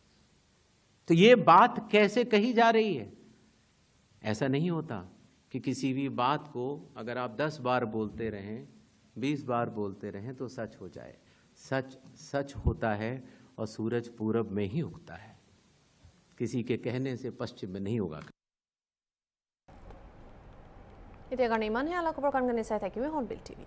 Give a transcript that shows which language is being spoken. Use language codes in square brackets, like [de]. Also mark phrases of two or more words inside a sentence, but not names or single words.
[hi] तो यह बात कैसे कही जा रही है? ऐसा नहीं होता कि किसी भी बात को अगर आप 10 बार बोलते रहें, 20 बार बोलते रहें तो सच हो जाए। सच सच होता है और सूरज पूरब में ही उगता है, किसी के कहने से पश्चिम में नहीं होगा। [as] এতিয়া কাৰণে ইমানহে আলা খবৰ কান চাই থাকিবি হৰ্ণবিল টিভি।